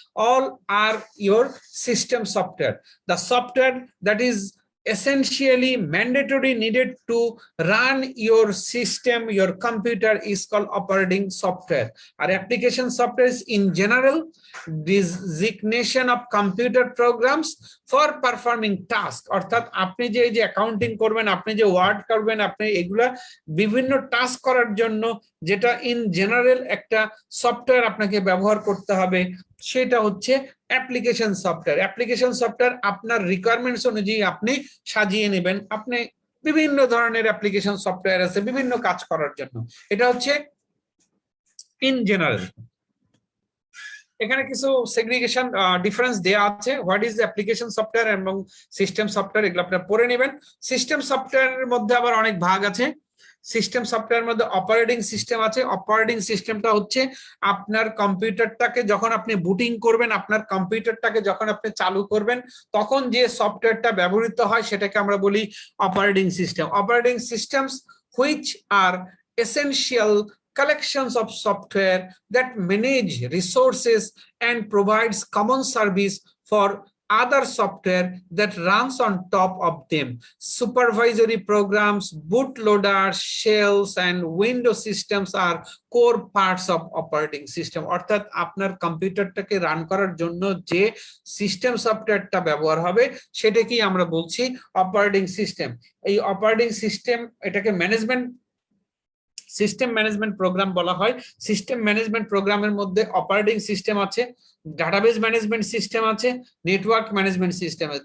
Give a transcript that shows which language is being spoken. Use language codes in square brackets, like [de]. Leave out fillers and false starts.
[en] All are your system software, the software that is essentially mandatory needed to run your system, your computer, is called operating software. Our application software is in general designation of computer programs for performing task. [bn] অর্থাৎ আপনি যে accounting করবেন, আপনি যে word করবেন, আপনি এগুলা বিভিন্ন টাস্ক করার জন্য যেটা ইন জেনারেল একটা সফটওয়্যার আপনাকে ব্যবহার করতে হবে, সেটা হচ্ছে অ্যাপ্লিকেশন সফটওয়্যার। অ্যাপ্লিকেশন সফটওয়্যার আপনার রিকোয়ারমেন্টস অনুযায়ী আপনি সাজিয়ে নেবেন। আপনি বিভিন্ন ধরনের অ্যাপ্লিকেশন সফটওয়্যার আছে বিভিন্ন কাজ করার জন্য, এটা হচ্ছে ইন জেনারেল। এখানে কিছু সেগ্রিগেশন ডিফারেন্স দেয়া আছে, হোয়াট ইজ অ্যাপ্লিকেশন সফটওয়্যার এবং সিস্টেম সফটওয়্যার, এগুলো আপনারা পড়ে নেবেন। সিস্টেম সফটওয়্যারের মধ্যে আবার অনেক ভাগ আছে। সিস্টেম সফটওয়্যারের মধ্যে অপারেটিং সিস্টেম আছে। অপারেটিং সিস্টেমটা হচ্ছে আপনার কম্পিউটারটাকে যখন আপনি বুটিং করবেন, আপনার কম্পিউটারটাকে যখন আপনি চালু করবেন, তখন যে সফটওয়্যারটা ব্যবহৃত হয় সেটাকে আমরা বলি operating system. [en] Operating systems which are essential collections of software that manage resources and provides common service for other software that runs on top of them. Supervisory programs, bootloaders, shells, and Windows systems are core parts of operating system. [bn] অর্থাৎ আপনার কম্পিউটারটাকে run করার জন্য যে system সফটওয়্যারটা ব্যবহার হবে সেটাকেই আমরা বলছি অপারেটিং সিস্টেম। এই অপারেটিং সিস্টেম, এটাকে ম্যানেজমেন্ট সিস্টেম ম্যানেজমেন্ট প্রোগ্রাম বলা হয়। সিস্টেম ম্যানেজমেন্ট প্রোগ্রামের মধ্যে অপারেটিং সিস্টেম আছে, ডাটাবেস ম্যানেজমেন্ট সিস্টেম আছে, নেটওয়ার্ক ম্যানেজমেন্ট সিস্টেম আছে।